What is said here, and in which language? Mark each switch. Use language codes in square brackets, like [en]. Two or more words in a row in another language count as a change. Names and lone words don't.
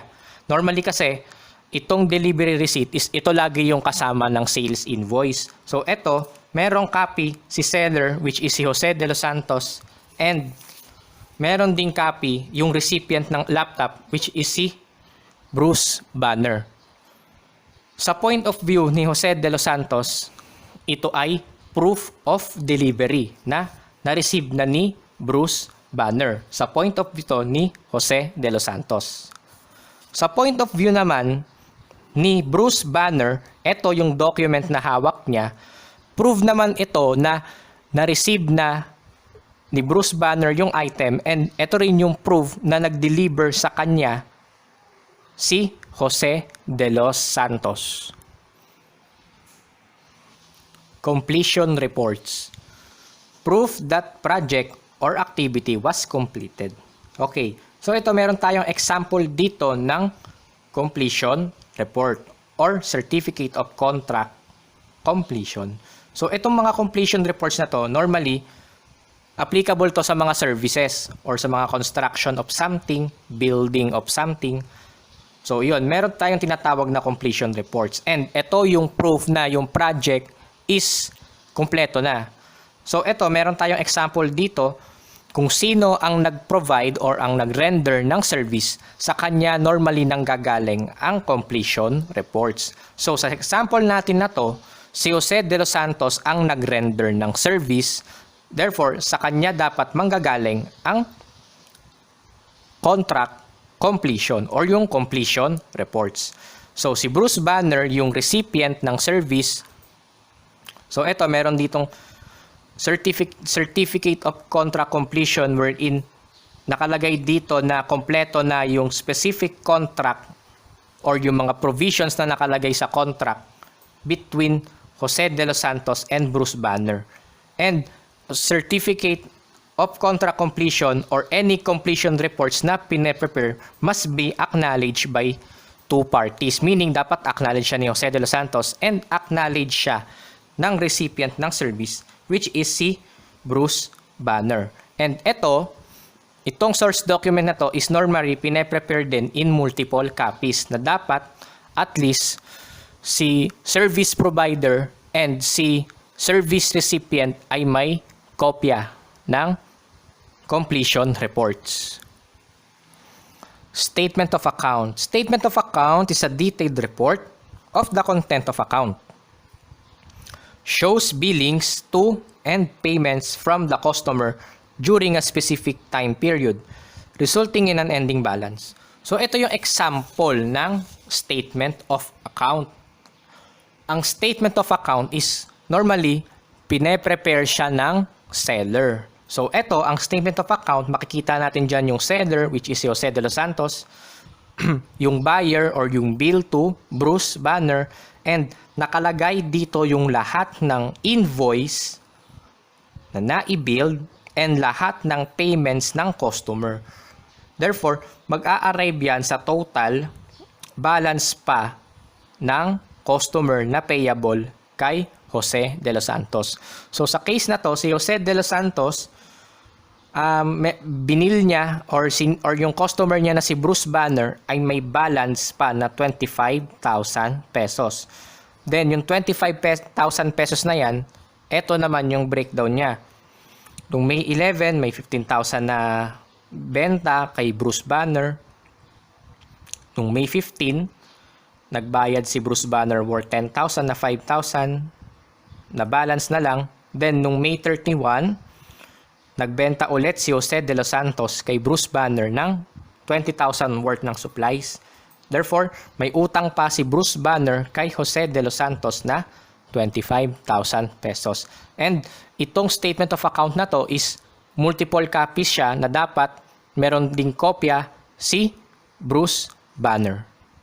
[tl] Normally kasi itong [en] delivery receipt is [tl] ito lagi yung kasama ng [en] sales invoice. [tl] So ito, merong copy si seller, [en] which is si Jose de los Santos, [tl] and meron ding copy yung recipient ng laptop, [en] which is si Bruce Banner. [tl] Sa [en] point of view [tl] ni Jose de los Santos, ito ay [en] proof of delivery [tl] na na-receive na ni Bruce Banner. Sa [en] point of view [tl] ni Jose de los Santos. Sa [en] point of view [tl] naman ni Bruce Banner, ito yung document na hawak niya. Prove naman ito na na-receive na ni Bruce Banner yung [en] item, and [tl] ito rin yung proof na nag-deliver sa kanya si Jose de los Santos. [en] Completion reports. Proof that project or activity was completed. Okay, so [tl] ito meron tayong example dito ng [en] completion report or certificate of contract completion. [tl] So itong mga [en] completion reports [tl] na to, [en] normally applicable [tl] to sa mga [en] services or [tl] sa mga [en] construction of something, building of something. [tl] So yun, meron tayong tinatawag na [en] completion reports. [tl] And ito yung proof na yung [en] project is [tl] kumpleto na. So ito, meron tayong example dito kung sino ang nag- [en] provide or [tl] ang nag-render ng service, sa kanya normally nanggagaling ang [en] completion reports. [tl] So sa example natin na to, si Jose de los Santos ang nag-render ng service. Therefore, sa kanya dapat manggagaling ang [en] contract completion [tl] or yung [en] completion reports. [tl] So, si Bruce Banner, yung recipient ng service. So, ito, meron ditong [en] certificate of contract completion wherein [tl] nakalagay dito na kompleto na yung [en] specific contract [tl] or yung mga provisions na nakalagay sa [en] contract between Jose de los Santos and Bruce Banner. And certificate of contract completion or any completion reports [tl] na pine-prepare [en] must be acknowledged by two parties. [tl] Meaning, dapat acknowledge siya ni Jose de los Santos and acknowledge siya ng recipient ng [en] service, which is [tl] si Bruce Banner. And itong [en] source document [tl] na to is normally pine-prepare din [en] in multiple copies [tl] na dapat at least si [en] service provider and [tl] si [en] service recipient [tl] ay may kopya ng [en] completion reports. Statement of account. Statement of account is a detailed report of the content of account. Shows billings to and payments from the customer during a specific time period, resulting in an ending balance. [tl] So ito yung example ng [en] statement of account. [tl] Ang [en] statement of account is normally [tl] pine-prepare siya ng seller. So, ito, ang [en] statement of account, [tl] makikita natin dyan yung seller, [en] which is Jose de los Santos, [tl] yung [en] buyer or [tl] yung [en] bill to [tl] Bruce Banner, and nakalagay dito yung lahat ng invoice na nai-build and lahat ng payments ng customer. Therefore, mag-a-arrive yan sa [en] total balance [tl] pa ng customer na payable kay Jose de los Santos. So sa case na to, si Jose de los Santos, binil niya or yung customer niya na si Bruce Banner ay may balance pa na 25,000 pesos. Then yung 25,000 pesos na yan, eto naman yung breakdown niya. Noong May 11, may 15,000 na benta kay Bruce Banner. Noong May 15, nagbayad si Bruce Banner worth 10,000 na 5,000 na balance na lang. Then, nung May 31, nagbenta ulit si Jose de los Santos kay Bruce Banner ng 20,000 worth ng supplies. Therefore, may utang pa si Bruce Banner kay Jose de los Santos na 25,000 pesos. And itong [en] statement of account [tl] na to is [en] multiple copies [tl] siya na dapat meron ding kopya si Bruce Banner.